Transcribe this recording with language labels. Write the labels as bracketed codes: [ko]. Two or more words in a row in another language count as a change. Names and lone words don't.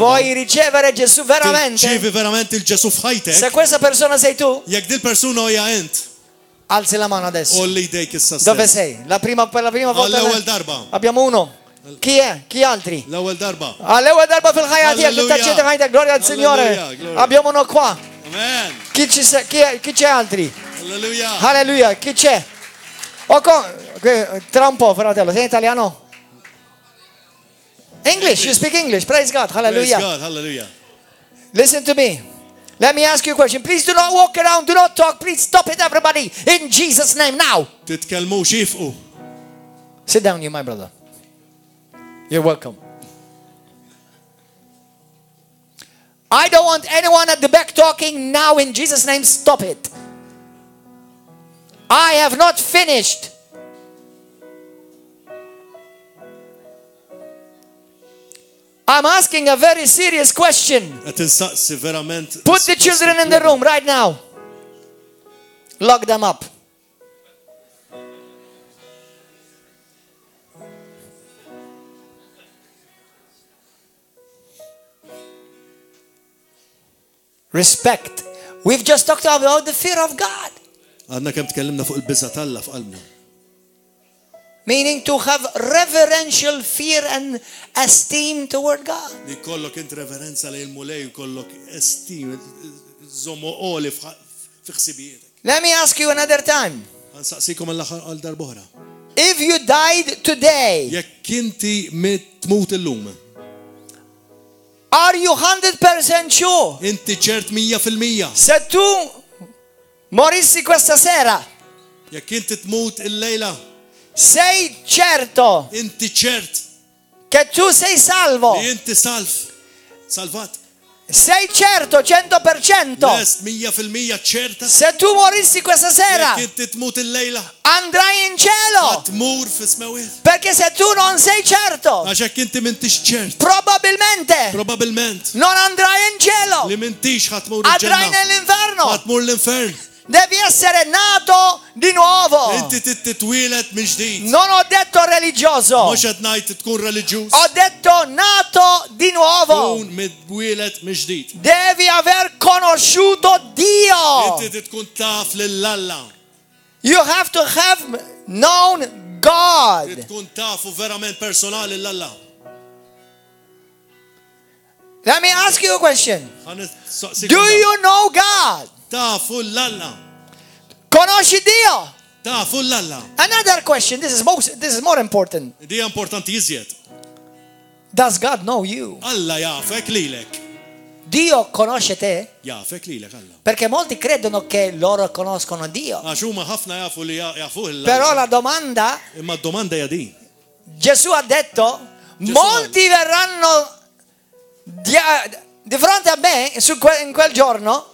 [it] vuoi ricevere Gesù veramente, [mt] Tirċievi verament il-Ġesu [it] se [mt] f'ħajtek. [it] questa persona sei tu, [mt] Jekk dil-persuna hija int, [it] alzi la mano adesso. [mt] olli jdejk issa [it] Dove [mt] stess. [it] sei? Per la prima volta. [mt] Għall-ewwel darba. [it] Abbiamo uno. Chi è? Chi altri? [mt] L-ewwel darba. All'ewwel darba fil-ħajja tiegħek li [it] Alleluia. [mt] taċċetta ħajtek, [it] gloria al Signore. Alleluia, gloria. Abbiamo uno qua. Amen. Chi c'è altri? [mt] Alleluja. [it] Alleluia, chi c'è? Tra un po', fratello, sei italiano? [en] English, you speak English, praise God, Praise hallelujah. God, hallelujah. Listen to me. Let me ask you a question. Please do not walk around, do not talk. Please stop it, everybody. In Jesus' name, now. [mt] Titkellmu xifqu. [en] Sit down, you, my brother. You're welcome. I don't want anyone at the back talking now. In Jesus' name, stop it. I have not finished. I'm asking a very serious question. [mt] Qed insaqsi verament. [en] Put the children in the room right now. Lock them up. Respect. We've just talked about the fear of God. [mt] Għadna kemm tkellimna fuq il-biża tal-Alla f'qalbna. [en] Meaning to have reverential fear and esteem toward God. [mt] Li kollok int reverenza lejn il-mulej u kollok estim żommu qoli f'ħsibijiet. [en] Let me ask you another time. [mt] Nsaqsikom għal darb'oħra. [en] If you died today, [mt] Jekk inti tmut illum, [en] are you 100% sure? [mt] inti ċert 100%. [it] Se tu morissi questa sera, [mt] Jekk inti tmut il-lejla, [it] sei certo [mt] inti ċert [it] che tu sei salvo? [mt] li inti salvat. [it] Sei certo 100%? [mt] Lest 100% ċerta. [it] Se tu morissi questa sera, [mt] Jekk inti tmut il-lejla, [it] andrai in cielo. [mt] tmur fis-smawiet. [it] Perché se tu non sei certo, [mt] Għax jekk inti m'intix ċert, [it] probabilmente [mt] probabbilment [it] non andrai in cielo. [mt] li m'intix ħatmur [it] Andrai [mt] il-ġenna. [it] nell'inferno. [mt] Ħatmur l-infern. [it] Devi essere nato di nuovo. [mt] Inti titwilet minn ġdid. [it] Non ho detto religioso, [mt] Mhux qed ngħid tkun reliġjuż. [it] ho detto nato di nuovo. [mt] Tkun midwilet minn ġdid. [it] Devi aver conosciuto Dio. [mt] Inti tkun taf lill-Alla. [en] You have to have known God. [mt] Tkun tafu verament personali l-Alla. [en] Let me ask you a question. [mt] Ħanisaqsik. [en] Do you know God? [mt] Tafu l-Alla. [it] Conosci Dio? [mt] Tafu l-Alla. [en] Another question. This is more important. [mt] Di importanti iżjed. [en] Does God know you? [mt] Alla jafek lilek. [it] Dio conosce te? [mt] Jafek lilek Alla. [it] Perché molti credono che loro conoscono Dio. [mt] Għax huma ħafna jafu li jafu il [it] Però la domanda, [mt] Imma d-domanda hija di. [it] Gesù ha detto, molti verranno di fronte a me in quel giorno